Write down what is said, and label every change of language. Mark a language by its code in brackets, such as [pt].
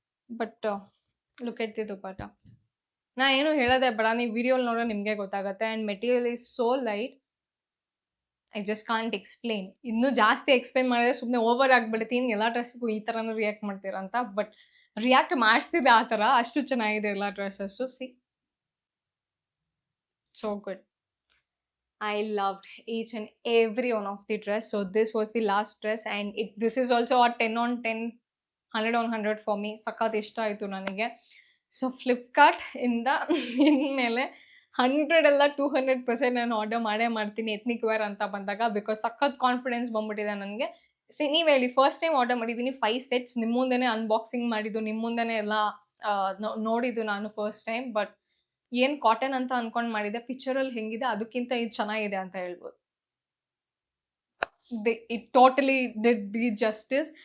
[en] But look at the dupatta. [kn] ನಾ ಏನು ಹೇಳೋದೇ ಬೇಡ, ನೀವು ವಿಡಿಯೋ ನೋಡ್ರೆ ನಿಮ್ಗೆ ಗೊತ್ತಾಗತ್ತೆ. [en] And material is so light, I just can't explain. [kn] ಇನ್ನೂ ಜಾಸ್ತಿ ಎಕ್ಸ್ಪ್ಲೇನ್ ಮಾಡಿದ್ರೆ ಸುಮ್ಮನೆ ಓವರ್ ಆಗ್ಬಿಡ್ತೀನಿ. ಎಲ್ಲ ಡ್ರೆಸ್ಗೂ ಈ ತರನು ರಿಯಾಕ್ಟ್ ಮಾಡ್ತೀರಾ ಅಂತ. ಬಟ್ ರಿಯಾಕ್ಟ್ ಮಾಡಿಸ್ತಿದ್ದೆ ಆ ತರ, ಅಷ್ಟು ಚೆನ್ನಾಗಿದೆ ಎಲ್ಲ dresses. [en] See, so good. I loved each and every one of the dress. So this was the last dress and this is also a 10 on 10, 100 on 100 for me. [kn] ಸಖತ್ ಇಷ್ಟ ಆಯ್ತು ನನಗೆ. ಸೊ ಫ್ಲಿಪ್ಕಾರ್ಟ್ ಇಂದ ಇನ್ಮೇಲೆ 100 ಅಲ್ಲ 200% ನಾನು ಆರ್ಡರ್ ಮಾಡ್ತೀನಿ ಎತ್ನಿಕ್ ವೇರ್ ಅಂತ ಬಂದಾಗ. ಬಿಕಾಸ್ ಸಖತ್ ಕಾನ್ಫಿಡೆನ್ಸ್ ಬಂದ್ಬಿಟ್ಟಿದೆ ನನಗೆ. ನೀವೇ ಹೇಳಿ, ಫಸ್ಟ್ ಟೈಮ್ ಆರ್ಡರ್ ಮಾಡಿದ್ದೀನಿ 5 sets. ನಿಮ್ಮ ಮುಂದೆನೆ ಅನ್ಬಾಕ್ಸಿಂಗ್ ಮಾಡಿದ್ದು, ನಿಮ್ಮ ಮುಂದೆನೆ ಎಲ್ಲ ನೋಡಿದ್ದು ನಾನು ಫಸ್ಟ್ ಟೈಮ್. ಬಟ್ ಏನ್ ಕಾಟನ್ ಅಂತ ಅನ್ಕೊಂಡ್ ಮಾಡಿದೆ, ಪಿಕ್ಚರ್ ಅಲ್ಲಿ ಹೆಂಗಿದೆ ಅದಕ್ಕಿಂತ ಇದು ಚೆನ್ನಾಗಿದೆ ಅಂತ ಹೇಳ್ಬೋದು. [en] it totally did the justice.